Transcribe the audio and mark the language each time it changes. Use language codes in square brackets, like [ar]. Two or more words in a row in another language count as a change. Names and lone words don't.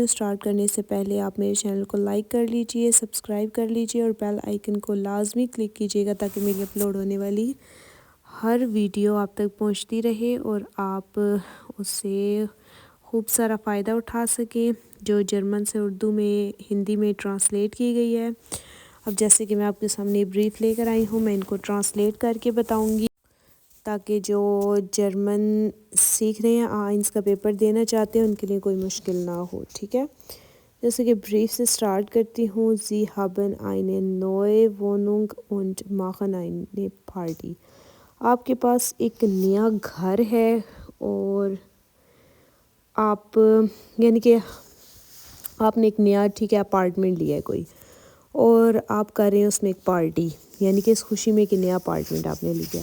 [ur] سٹارٹ کرنے سے پہلے آپ میرے چینل کو لائک کر لیجئے، سبسکرائب کر لیجئے اور [en] bell icon [ur] کو لازمی کلک کیجئے گا تاکہ میری اپلوڈ ہونے والی ہر ویڈیو آپ تک پہنچتی رہے اور آپ اس سے خوب سارا فائدہ اٹھا سکیں، جو جرمن سے اردو میں ہندی میں ٹرانسلیٹ کی گئی ہے۔ اب جیسے کہ میں آپ کے سامنے بریف لے کر آئی ہوں، میں ان کو ٹرانسلیٹ کر کے بتاؤں گی تاکہ جو جرمن سیکھ رہے ہیں، آئنس کا پیپر دینا چاہتے ہیں، ان کے لیے کوئی مشکل نہ ہو۔ ٹھیک ہے، جیسے کہ بریف سے سٹارٹ کرتی ہوں۔ [de] Sie haben eine neue Wohnung und machen eine Party۔ [ur] آپ کے پاس ایک نیا گھر ہے اور آپ یعنی کہ آپ نے ایک نیا اپارٹمنٹ لیا ہے کوئی، اور آپ کر رہے ہیں اس میں ایک پارٹی، یعنی کہ اس خوشی میں ایک نیا اپارٹمنٹ آپ نے لیا ہے۔